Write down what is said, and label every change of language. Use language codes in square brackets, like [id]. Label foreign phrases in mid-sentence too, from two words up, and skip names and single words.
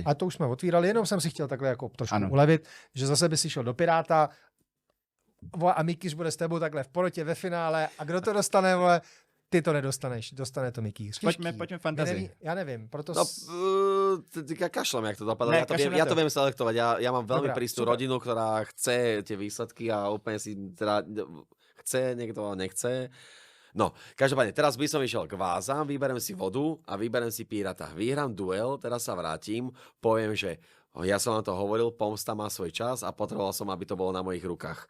[cs] A to už jsme otvírali, jenom jsem si chtěl takhle jako trošku Ano. ulevit, že zase by si šel do Piráta a Mikýř bude s tebou takhle v porotě ve finále a kdo to dostane, vole, ty to nedostaneš, dostane to Mikýř. Pojďme Těžký. fantazii. Já nevím, proto... No, kašlem, jak to dopadlo. Ne, [sk] Ja to [cs] kašlem na [sk] ja [cs] to. [sk] to viem selektovať. Ja mám veľmi [cs] Dobrá, [sk] prísnu [cs] super. [sk] rodinu, ktorá chce tie výsledky a úplne si teda chce, niekto nechce. No, každopádne, teraz by som išiel k vázam, vyberem si vodu a vyberem si Pirata. Vyhrám duel, teraz sa vrátim, poviem, že ja som vám to hovoril, pomsta má svoj čas a potreboval som, aby to bolo na mojich rukách.